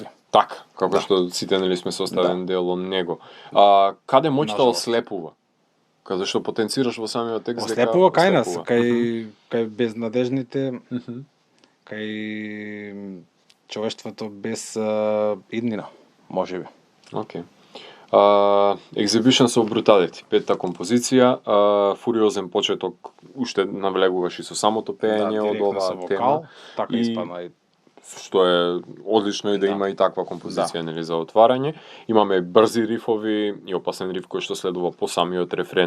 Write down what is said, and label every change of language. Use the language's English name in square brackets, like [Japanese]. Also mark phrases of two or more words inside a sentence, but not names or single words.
[Macedonian] Така, како што сите нели сме составен дел од него. Каде моќта ослепува? Каде што потенцираш во самиот текст дека ослепува кај нас, кај безнадежните, кај човештвото без иднина, можеби. Океј. Exhibitions of Brutality, петта композиција, фуриозен почеток, уште навлегуваш и со самото пеење од оваа тема. Така испадна и што е одлично и да има и таква композиција нели за отварање. Имаме брзи рифови и опасен риф кој што следува по самиот рефрен.